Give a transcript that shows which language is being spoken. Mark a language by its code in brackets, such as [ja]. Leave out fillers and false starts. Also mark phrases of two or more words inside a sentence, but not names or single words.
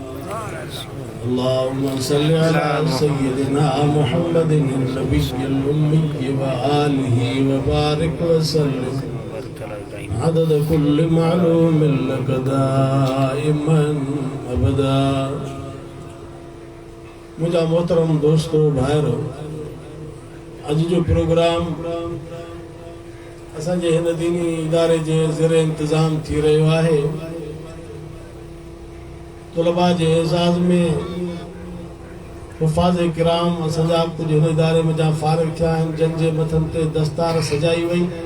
[ar] اللهم صل على سيدنا محمد النبي الأمي وآله وبارك وسلم عدد كل معلوم لك دائما أبدا [sd] मुझा मोहतरम दोस्तों भाइरो अज जो प्रोग्राम असांजे हिन दीनी इदारे जे ज़ेर इंतज़ाम थी रहियो आहे तलबा जे एज़ाज़ में हुफ़ाज़ किराम असांजा कुछ हिन इदारे में जा फारिग थिया आहिनि जन जे मथनि ते दस्तार सजाई वई